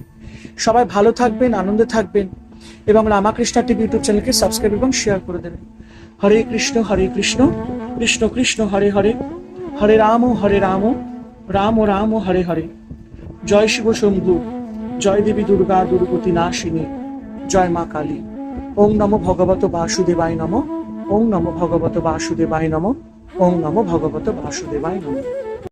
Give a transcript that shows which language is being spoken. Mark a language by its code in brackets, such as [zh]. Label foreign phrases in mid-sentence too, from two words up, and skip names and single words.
[bn] সবাই ভালো থাকবেন, আনন্দে থাকবেন এবং রামাকৃষ্ণ টিভি ইউটিউব চ্যানেলকে সাবস্ক্রাইব এবং শেয়ার করে দেবেন। [sa] হরে কৃষ্ণ কৃষ্ণ কৃষ্ণ হরে হরে, হরে রাম রাম রাম হরে হরে। [bn] জয় শিব শম্ভু, জয় দেবী দুর্গা দুর্গতি নাশিনী, জয় মা কালী। [sa] ওং নমো ভগবত বাসুদেবায় নমঃ। ওং নমো ভগবত বাসুদেবায় নমঃ। ওং নমো ভগবত বাসুদেবায় নমঃ।